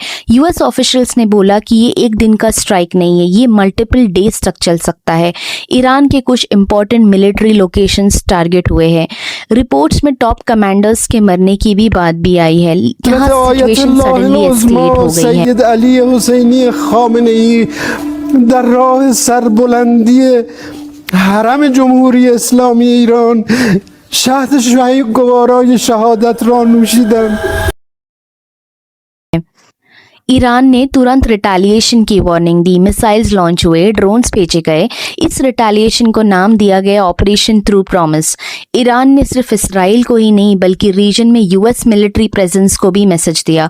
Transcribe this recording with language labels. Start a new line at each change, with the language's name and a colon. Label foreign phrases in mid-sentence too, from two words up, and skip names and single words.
English: US officials
Hindi: ने बोला कि ये एक दिन का स्ट्राइक नहीं है, ये
English: multiple days
Hindi: तक चल सकता है। ईरान के कुछ
English: important military locations
Hindi: टारगेट हुए हैं। रिपोर्ट्स में
English: top commanders
Hindi: के मरने की भी बात भी आई है। यहाँ
English: situation suddenly escalate
Hindi: हो गई है।
Persian: علی حسینی خامنه ای در راه سربلندی حرم جمهوری اسلامی ایران شهد شهید گوارای شهادت را نوشیدند.
Hindi: ईरान ने तुरंत रिटेलिएशन की वार्निंग दी,
English: missiles launch
Hindi: हुए, ड्रोन्स भेजे गए। इस रिटेलिएशन को नाम दिया गया ऑपरेशन ट्रू प्रॉमिस। ईरान ने सिर्फ इसराइल को ही नहीं बल्कि रीजन में
English: US military presence
Hindi: को भी मैसेज दिया।